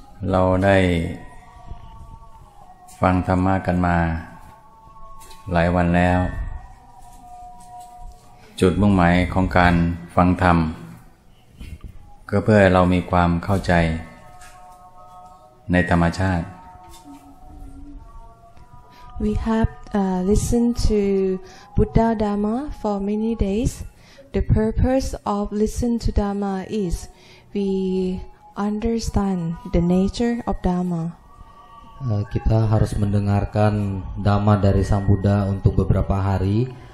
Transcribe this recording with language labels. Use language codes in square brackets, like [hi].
[th] เราได้ฟังธรรมะกันมาหลายวันแล้วจุดมุ่งหมายของการฟังธรรมก็เพื่อให้เรามีความเข้าใจในธรรมชาติ [en] We have listened to Buddha Dhamma for many days. The purpose of listening to Dhamma is we understand the nature of Dhamma. [id] Kita harus mendengarkan Dhamma dari Sang Buddha untuk beberapa hari.